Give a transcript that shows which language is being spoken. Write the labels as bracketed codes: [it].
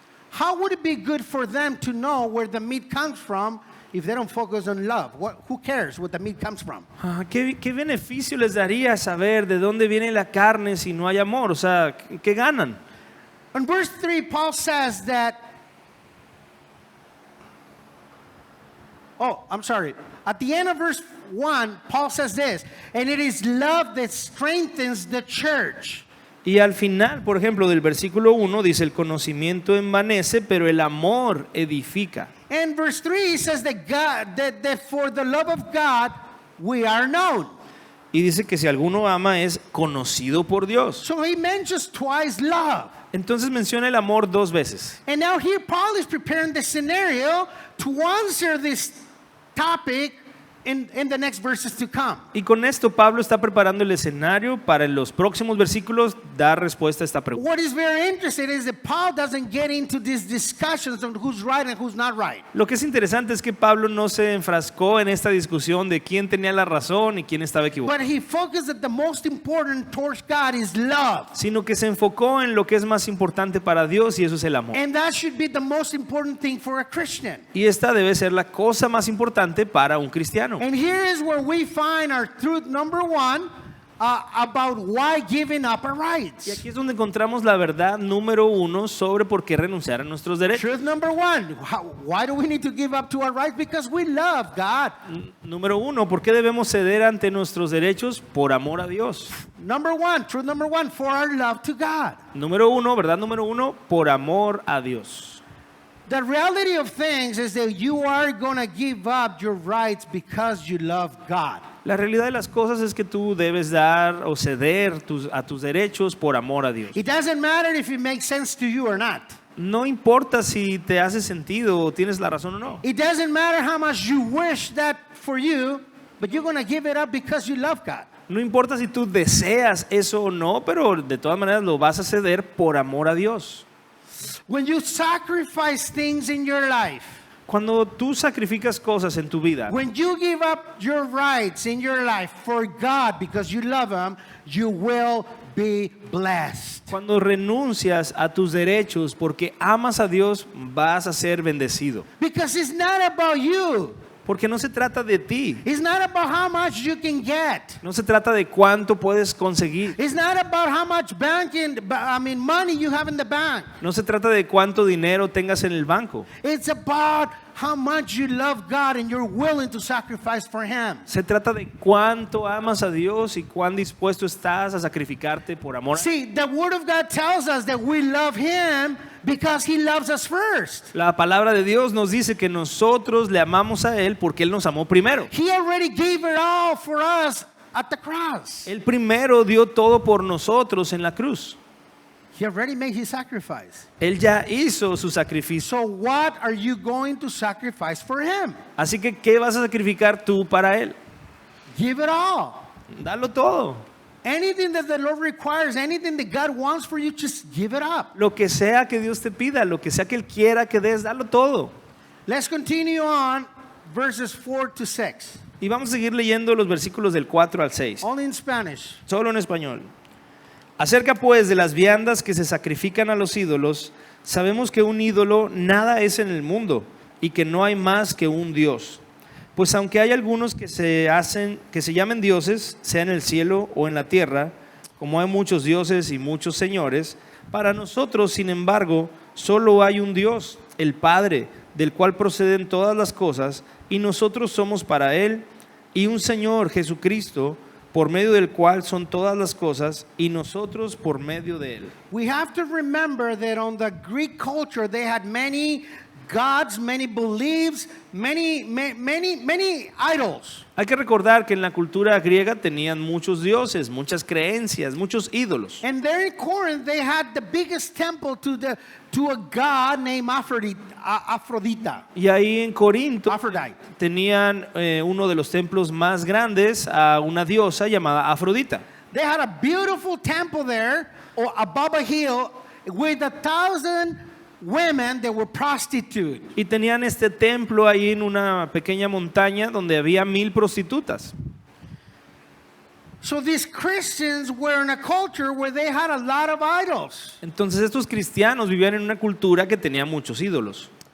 [en] How would it be good for them to know where the meat comes from if they don't focus on love? Who cares where the meat comes from? [es] ¿Qué beneficio les daría saber de dónde viene la carne si no hay amor? O sea, ¿qué ganan? [en] In verse 3, Paul says that, at the end of verse 1, Paul says this, and it is love that strengthens the church. [es] Y al final, por ejemplo, del versículo 1 dice: el conocimiento envanece, pero el amor edifica. [en] And verse 3 says that for the love of God we are known. [es] Y dice que si alguno ama es conocido por Dios. [en] So he mentions twice love. [es] Entonces menciona el amor dos veces. [en] And now here Paul is preparing the scenario to answer this topic in the next verses to come. [es] Y con esto Pablo está preparando el escenario para en los próximos versículos dar respuesta a esta pregunta. [en] What is very interesting is that Paul doesn't get into these discussions on who's right and who's not right. [es] Lo que es interesante es que Pablo no se enfrascó en esta discusión de quién tenía la razón y quién estaba equivocado, [en] But he focused that the most important towards God is love. [es] sino que se enfocó en lo que es más importante para Dios, y eso es el amor. [en] And that should be the most important thing for a Christian. [es] Y esta debe ser la cosa más importante para un cristiano. [en] And here is where we find our truth number 1 about why giving up our [es] Y [en] rights. [es] aquí es donde encontramos la verdad número 1 sobre por qué renunciar a nuestros derechos. [en] Truth number 1, why do we need to give up to our rights? Because we love God. [es] Número 1, ¿por qué debemos ceder ante nuestros derechos? Por amor a Dios. [en] Truth number 1, for our love to God. [es] Número 1, verdad número 1, por amor a Dios. [en] The reality of things is that you are going to give up your rights because you love God. [es] La realidad de las cosas es que tú debes dar o ceder a tus derechos por amor a Dios. [en] It doesn't matter if it makes sense to you or not. [es] No importa si te hace sentido o tienes la razón o no. [en] It doesn't matter how much you wish that for you, but you're going to give it up because you love God. [es] No importa si tú deseas eso o no, pero de todas maneras lo vas a ceder por amor a Dios. [en] When you sacrifice things in your life, [es] Cuando tú sacrificas cosas en tu vida, [en] when you give up your rights in your life for God because you love Him, you will be blessed. [es] cuando renuncias a tus derechos porque amas a Dios, vas a ser bendecido. [en] Because it's not about you. [es] Porque no se trata de ti, [en] It's not about how much you can get. [es] no se trata de cuánto puedes conseguir, [en] It's not about how much money you have in the bank. [es] no se trata de cuánto dinero tengas en el banco. [en] It's about how much you love God and you're willing to sacrifice for Him. [es] Se trata de cuánto amas a Dios y cuán dispuesto estás a sacrificarte por amor. [en] See, the Word of God tells us that we love Him because He loves us first. [es] La palabra de Dios nos dice que nosotros le amamos a Él porque Él nos amó primero. [en] He already gave it all for us at the cross. [es] Él primero dio todo por nosotros en la cruz. [en] He already made His sacrifice. [es] Él ya hizo su sacrificio. [en] So what are you going to sacrifice for Him? [es] Así que, ¿qué vas a sacrificar tú para Él? [en] Give it all. [es] Dalo todo. [en] Anything that the Lord requires, anything that God wants for you, just give it up. [es] Lo que sea que Dios te pida, lo que sea que Él quiera que des, dalo todo. [en] Let's continue on verses 4 to 6. [es] Y vamos a seguir leyendo los versículos del 4 al 6. [en] Only in Spanish. [es] Solo en español. Acerca pues de las viandas que se sacrifican a los ídolos, sabemos que un ídolo nada es en el mundo y que no hay más que un Dios. Pues aunque hay algunos que se llamen dioses, sea en el cielo o en la tierra, como hay muchos dioses y muchos señores, para nosotros, sin embargo, solo hay un Dios, el Padre, del cual proceden todas las cosas, y nosotros somos para Él, y un Señor, Jesucristo, por medio del cual son todas las cosas, y nosotros por medio de Él. [en] We have to remember that on the Greek culture, they had many gods, many beliefs, many idols. [es] Hay que recordar que en la cultura griega tenían muchos dioses, muchas creencias, muchos ídolos. [en] And there in Corinth, they had the biggest temple to a god named Aphrodite. [es] Y ahí en Corinto [en] Aphrodite. [es] tenían uno de los templos más grandes a una diosa llamada Afrodita. [en] They had a beautiful temple there, or above a hill, with 1,000 women that were prostitutes. [es] Y tenían este templo ahí en una pequeña montaña donde había 1,000 prostitutas. [en] So these Christians were in a culture where they had a lot of idols. [es] Entonces estos cristianos vivían en una cultura que tenía muchos ídolos.